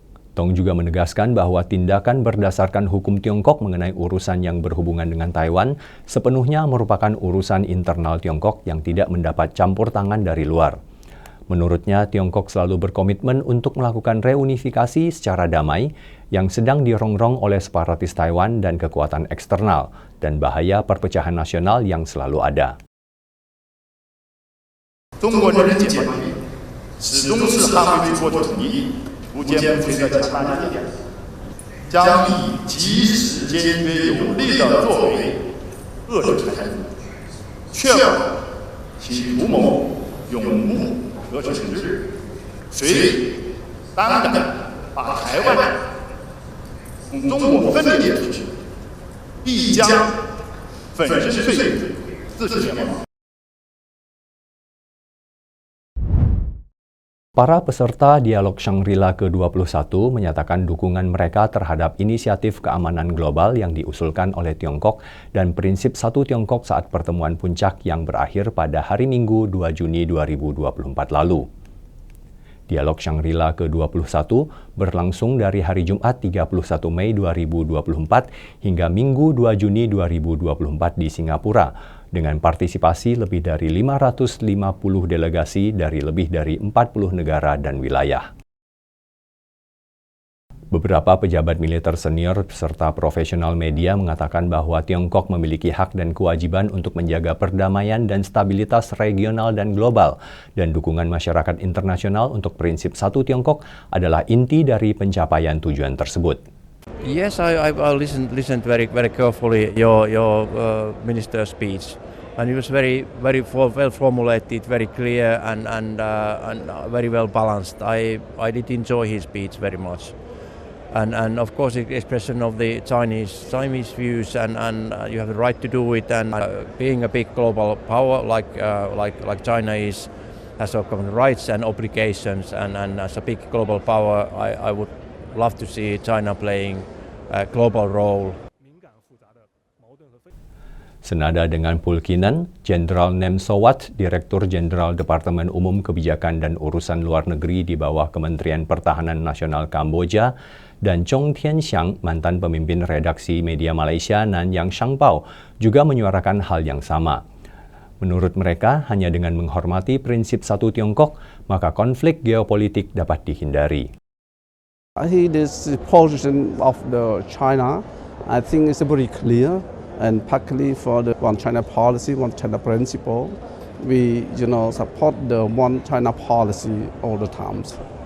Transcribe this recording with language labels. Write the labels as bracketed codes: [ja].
[id] Tong juga menegaskan bahwa tindakan berdasarkan hukum Tiongkok mengenai urusan yang berhubungan dengan Taiwan sepenuhnya merupakan urusan internal Tiongkok yang tidak mendapat campur tangan dari luar. Menurutnya, Tiongkok selalu berkomitmen untuk melakukan reunifikasi secara damai yang sedang dirongrong oleh separatis Taiwan dan kekuatan eksternal dan bahaya perpecahan nasional yang selalu ada. [zh] 中国人民解放军始终是捍卫中国统一 不坚不摧的强大力量，将以及时、坚决、有力的作为遏制台独，确保其图谋永不得逞之日。谁胆敢把台湾从中国分裂出去，必将粉身碎骨，自食灭亡。 [id] Para peserta dialog Shangri-La ke-21 menyatakan dukungan mereka terhadap inisiatif keamanan global yang diusulkan oleh Tiongkok dan prinsip satu Tiongkok saat pertemuan puncak yang berakhir pada hari Minggu 2 Juni 2024 lalu. Dialog Shangri-La ke-21 berlangsung dari hari Jumat 31 Mei 2024 hingga Minggu 2 Juni 2024 di Singapura, dengan partisipasi lebih dari 550 delegasi dari lebih dari 40 negara dan wilayah. Beberapa pejabat militer senior serta profesional media mengatakan bahwa Tiongkok memiliki hak dan kewajiban untuk menjaga perdamaian dan stabilitas regional dan global, dan dukungan masyarakat internasional untuk prinsip satu Tiongkok adalah inti dari pencapaian tujuan tersebut. [en] Yes, I listened very carefully your minister's speech, and it was very well formulated, very clear, and very well balanced. I did enjoy his speech very much, and of course the expression of the Chinese views, and you have the right to do it, and being a big global power like China is, has of course rights and obligations, and as a big global power, I would love to see China playing a global role. [id] Senada dengan Pulkinan, Jenderal Nem Sowat, Direktur Jenderal Departemen Umum Kebijakan dan Urusan Luar Negeri di bawah Kementerian Pertahanan Nasional Kamboja, dan Chong Tien Xiang, mantan pemimpin redaksi media Malaysia Nanyang Shangpao, juga menyuarakan hal yang sama. Menurut mereka, hanya dengan menghormati prinsip satu Tiongkok, maka konflik geopolitik dapat dihindari. [en] I think this position of the China, I think is very clear, and partly for the one China policy, one China principle, we support the one China policy all the times.